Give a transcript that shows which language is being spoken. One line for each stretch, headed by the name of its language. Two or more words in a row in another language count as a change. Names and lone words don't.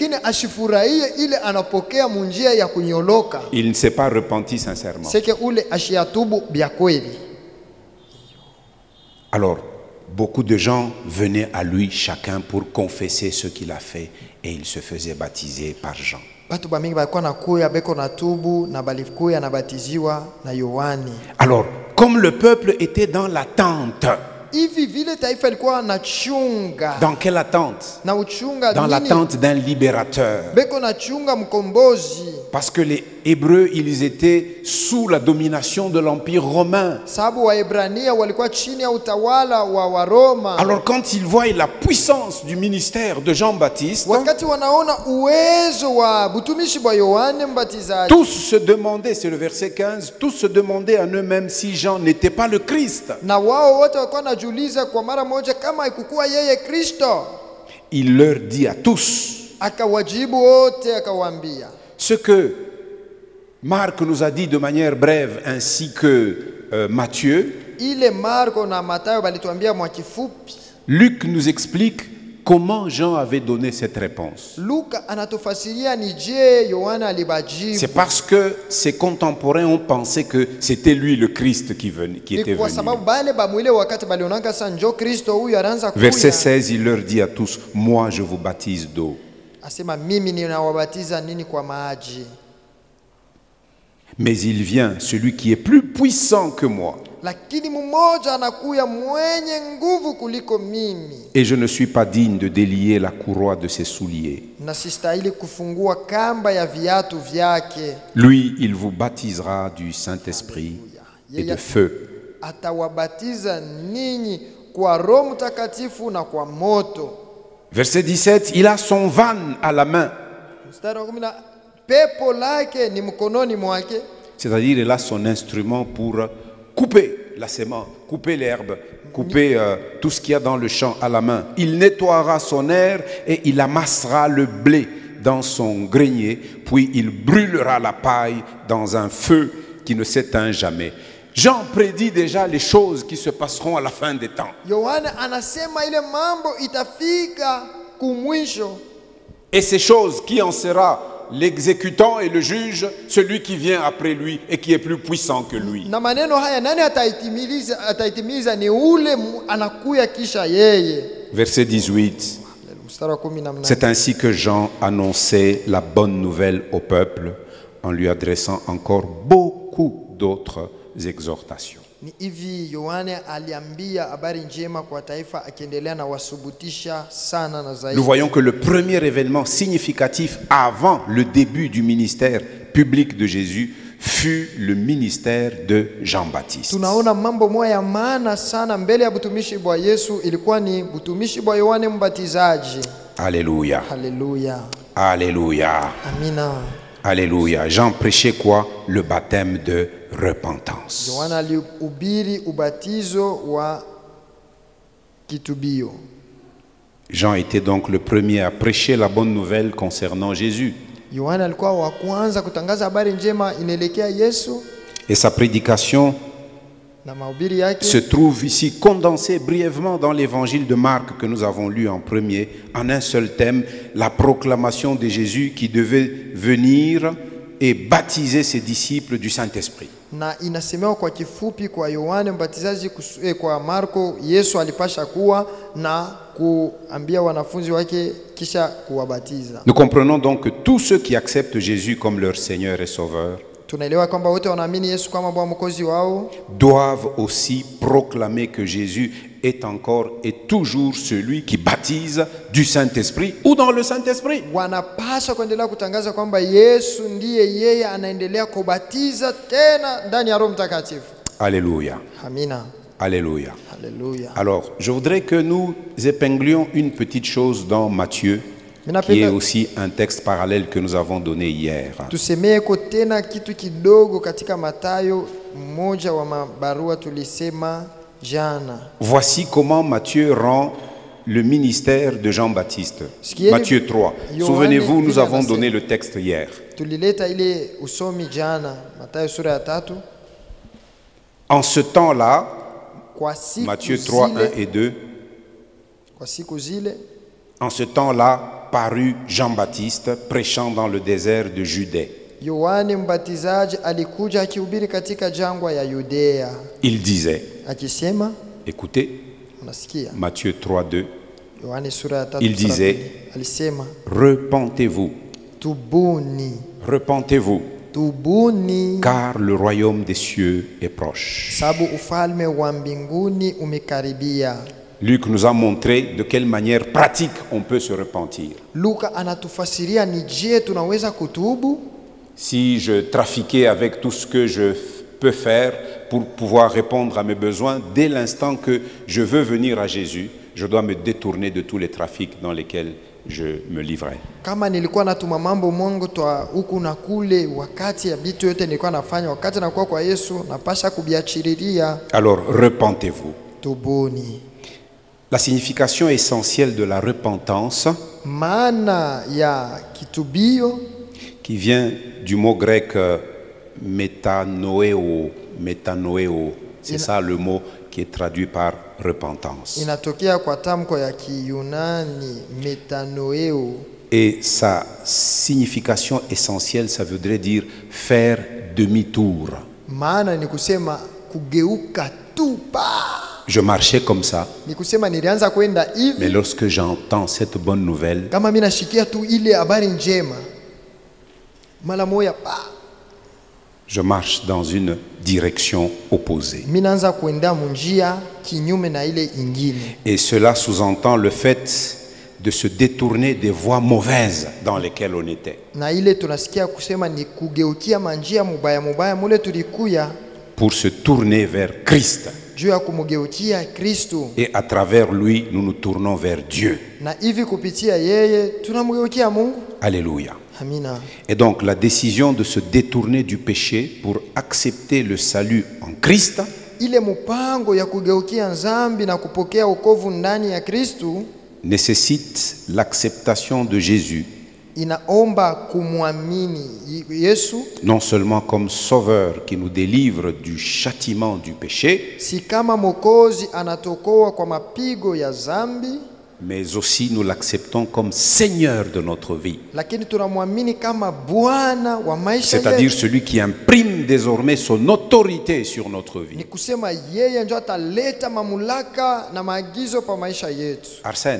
French: Il ne s'est pas repenti sincèrement. Alors, beaucoup de gens venaient à lui chacun pour confesser ce qu'il a fait et il se faisait baptiser par Jean.
Swahili: batu bamingi balikuwa nakuya beko na tubu na balikuya na batiziwa na Yohane.
French: Alors, comme le peuple était dans l'attente,
Swahili: Hivi vile taifa ilikuwa na chunga.
French: dans quelle attente?
Swahili: Na uchunga
French: Dans
Swahili: nini?
French: l'attente d'un libérateur.
Swahili: Beko na chunga mkombozi.
French: Parce que les Hébreux, ils étaient sous la domination de l'Empire romain.
Swahili: Sababu Waebrania walikuwa chini ya utawala wa Waroma.
French: Alors quand ils voient la puissance du ministère de Jean-Baptiste,
Swahili: Wakati wanaona uwezo wa butumishi bwa Yohane Mbatizaji,
French: tous se demandaient, c'est le verset 15, tous se demandaient en eux-mêmes si Jean n'était pas le Christ.
Swahili: na wao wote walikuwa najiuliza kwa mara moja kama ikukuwa yeye Kristo.
French: Il leur dit à tous
Swahili: Akawajibu wote akawaambia,
French: ce que Marc nous a dit de manière brève, ainsi que Matthieu.
Swahili: ile Marko na Mathayo balituambia mwa kifupi.
French: Luc nous explique comment Jean avait donné cette réponse.
Swahili: Luka anatufasiria ni je Yohana alibajibu.
French: C'est parce que ses contemporains ont pensé que c'était lui le Christ qui était
Swahili: Ni kwa
French: venu.
Swahili: sababu bale bamwile wakati balionanga sa njo Kristo huyu anaanza kuya.
French: Verset 16, il leur dit à tous, moi je vous baptise d'eau.
Swahili: Asema mimi ninawabatiza nini kwa maji.
French: Mais il vient celui qui est plus puissant que moi.
Swahili: Lakini mmoja anakuya mwenye nguvu kuliko mimi.
French: Et je ne suis pas digne de délier la courroie de ses souliers.
Swahili: Na sistahili kufungua kamba ya viatu vyake.
French: Lui, il vous baptisera du Saint-Esprit et de feu.
Swahili: Atawabatiza ninyi kwa Roho Mtakatifu na kwa moto.
French: Verset 17, il a son van à la main.
Swahili: Mstari wa 10, pepo lake ni mkononi mwake.
French: C'est-à-dire, il a son instrument pour couper la sémence, couper l'herbe, couper tout ce qu'il y a dans le champ à la main. Il nettoiera son aire et il amassera le blé dans son grenier, puis il brûlera la paille dans un feu qui ne s'éteint jamais. Jean prédit déjà les choses qui se passeront à la fin des temps.
Swahili: Yohane anasema ile mambo itafika kumwisho.
French: Et ces choses, qui en sera l'exécutant et le juge, celui qui vient après lui et qui est plus puissant que lui.
Swahili: Na maneno haya nani ataitimiza ni ule anakuya kisha yeye.
French: Verset 18.
Swahili: Mstari wa 18.
French: C'est ainsi que Jean annonçait la bonne nouvelle au peuple en lui adressant encore beaucoup d'autres exhortations.
Swahili: Ni hivi Yohane aliambia habari njema kwa taifa akiendelea na wasubutisha sana na zaidi.
French: Nous voyons que le premier événement significatif avant le début du ministère public de Jésus fut le ministère de Jean-Baptiste.
Swahili: Tunaona mambo moja ya maana sana mbele ya butumishi bwa Yesu ilikuwa ni butumishi bwa Yohane Mbatizaji.
French: Alléluia.
Swahili: Haleluya.
French: Alléluia.
Swahili: Amina.
French: Alléluia. Jean prêchait quoi? Le baptême de repentance.
Swahili: Yohana alihubiri ubatizo wa kitubio.
French: Jean était donc le premier à prêcher la bonne nouvelle concernant Jésus.
Swahili: Yohana alikuwa wa kwanza kutangaza habari njema inaelekea Yesu.
French: Et sa prédication
Swahili: Na mahubiri yake
French: se trouve ici condensée brièvement dans l'évangile de Marc que nous avons lu en premier, en un seul thème, la proclamation de Jésus qui devait venir et baptiser ses disciples du Saint-Esprit.
Swahili: na inasemewa kwa kifupi kwa Yohane Mbatizaji kwa Marko, Yesu alipasha kuwa na kuambia wanafunzi wake kisha kuwabatiza.
French: Nous comprenons donc que tous ceux qui acceptent Jésus comme leur Seigneur et Sauveur
Swahili: Tunaelewa kwamba wote wanaamini Yesu kama Bwana Mwokozi wao
French: doivent aussi proclamer que Jésus est encore et toujours celui qui baptise du Saint-Esprit ou dans le Saint-Esprit.
Swahili: wanapaswa kuendelea kutangaza kwamba Yesu ndiye yeye anaendelea kubatiza tena ndani ya Roho Mtakatifu.
French: Alléluia.
Swahili: Amina.
French: Alléluia.
Swahili: Haleluya.
French: Alors, je voudrais que nous épinglions une petite chose dans Matthieu, qui est aussi un texte parallèle que nous avons donné hier.
Swahili: Tusemeko tena kitu kidogo katika Mathayo, mmoja wa mabarua tulisema jana.
French: Voici comment Matthieu rend le ministère de Jean-Baptiste. Matthieu 3. Souvenez-vous, nous avons donné le texte hier.
Swahili: Tulileta ile usomi jana, Mathayo sura ya 3.
French: En ce temps-là,
Swahili: Kwa siku
French: Matthieu 3, 1 et 2,
Swahili: kwa siku zile
French: en ce temps-là parut Jean-Baptiste prêchant dans le désert de Judée.
Swahili: Yohane Mbatizaji alikuja akihubiri katika jangwa ya Yudea.
French: Il disait,
Swahili: Akisema,
French: écoutez,
Swahili: unasikia?
French: Matthieu 3, 2,
Swahili: Yohane sura ya 3.
French: Il disait,
Swahili: alisema,
French: repentez-vous
Swahili: tubuni,
French: repentez-vous,
Swahili: tubuni,
French: car le royaume des cieux est proche.
Swahili: sababu ufalme wa mbinguni umekaribia.
French: Luc nous a montré de quelle manière pratique on peut se repentir.
Swahili: Luka anatufasiria ni je tunaweza kutubu.
French: Si je trafiquais avec tout ce que je peux faire pour pouvoir répondre à mes besoins, dès l'instant que je veux venir à Jésus, je dois me détourner de tous les trafics dans lesquels je me livrais.
Swahili: Kama nilikuwa natuma mambo mongo twa huku na kule, wakati ya vitu yote nilikuwa nafanya, wakati nakuwa kwa Yesu napasha kubiachiriria.
French: Alors repentez-vous.
Swahili: Tubuni.
French: La signification essentielle de la repentance,
Swahili: Maana ya kitubio,
French: qui vient du mot grec metanoeo, c'est ça le mot qui est traduit par repentance.
Swahili: inatokea kwa tamko ya Kiyunani metanoeo.
French: Et sa signification essentielle, ça voudrait dire faire demi-tour.
Swahili: Maana ni kusema kugeuka tupa.
French: Je marchais comme ça,
Swahili: Ni kusema nilianza kwenda
French: mais
Swahili: hivi,
French: lorsque j'entends cette bonne nouvelle,
Swahili: kama mimi nashikia tu ile habari njema, mara moja pa
French: je marche dans une direction opposée.
Swahili: mimi naanza kwenda munjia kinyume na ile ingine.
French: Et cela sous-entend le fait de se détourner des voies mauvaises dans lesquelles on était,
Swahili: Na ile tunasikia kusema ni kugeukia manjia mubaya mubaya mule tulikuya,
French: pour se tourner vers Christ.
Swahili: juu ya kumugeukia Kristo,
French: Et à travers lui, nous nous tournons vers Dieu.
Swahili: na hivi kupitia yeye tunamugeukia Mungu.
French: Alléluia.
Swahili: Amina.
French: Et donc la décision de se détourner du péché pour accepter le salut en Christ
Swahili: Ile mpango ya kugeukia nzambi na kupokea wokovu ndani ya Kristo
French: nécessite l'acceptation de Jésus,
Swahili: inaomba kumwamini Yesu,
French: non seulement comme sauveur qui nous délivre du châtiment du péché,
Swahili: si kama Mwokozi anatokoa kwa mapigo ya zambi,
French: mais aussi nous l'acceptons comme Seigneur de notre vie.
Swahili: lakini tunamwamini kama Bwana wa maisha
French: C'est-à-dire
Swahili: yetu.
French: celui qui imprime désormais son autorité sur notre
Swahili: Ni
French: vie.
Swahili: kusema yeye ndio ataleta mamlaka na maagizo pa maisha yetu.
French: Arsène,